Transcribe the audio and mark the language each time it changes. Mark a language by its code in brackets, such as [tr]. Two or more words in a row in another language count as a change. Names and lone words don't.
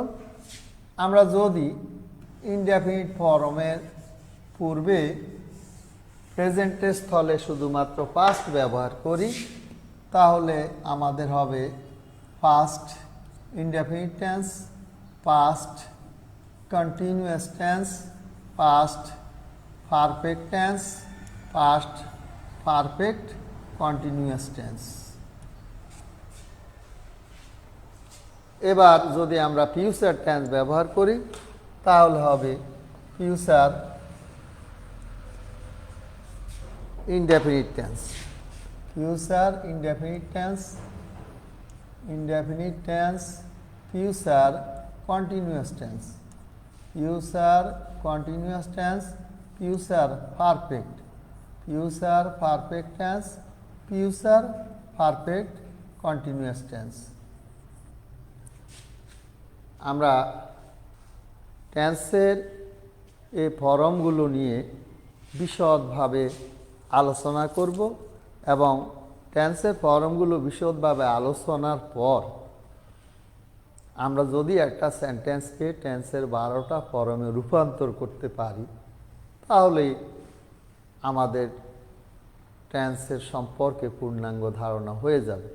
[bn] আমরা যদি [en] indefinite form [bn] পূর্বে প্রেজেন্টের স্থলে শুধুমাত্র পাস্ট ব্যবহার করি, তাহলে আমাদের হবে [en] past indefinite tense, past continuous tense, past perfect tense, past perfect continuous tense. [bn] এবার যদি আমরা [en] future tense [bn] ব্যবহার করি, তাহলে হবে ফিউচার [en] indefinite tense, future indefinite tense, indefinite tense, future continuous tense, future continuous tense, future perfect tense, future perfect continuous tense। [bn] আমরা টেন্সের এই ফর্মগুলো নিয়ে বিশদভাবে আলোচনা করব এবং টেন্সের ফর্মগুলো বিশদভাবে আলোচনার পর আমরা যদি একটা সেন্টেন্সকে টেন্সের 12টা ফর্মে রূপান্তর করতে পারি, তাহলে আমাদের টেন্সের সম্পর্কে পূর্ণাঙ্গ ধারণা হয়ে যাবে।